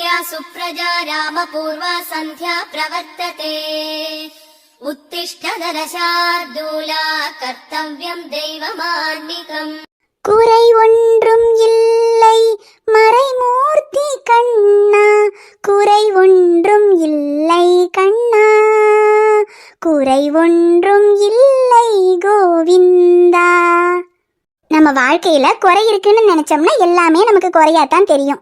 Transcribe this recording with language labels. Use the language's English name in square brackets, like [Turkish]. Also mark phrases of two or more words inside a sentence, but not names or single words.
[Sanskrit] सुप्रजा रामपूर्वा सन्ध्या प्रवर्तते उत्तिष्ठ नरशार्दूला कर्तव्यं दैवमान्निकम् [Tamil] குறை ஒன்றும் இல்லை மறைமூர்த்தி கண்ணா, குறை ஒன்றும் இல்லை கண்ணா, குறை ஒன்றும் இல்லை கோவிந்தா. நம்ம வாழ்க்கையில குறை இருக்குன்னு நினைச்சோம்னா எல்லாமே நமக்கு குறையாத்தான் தெரியும்.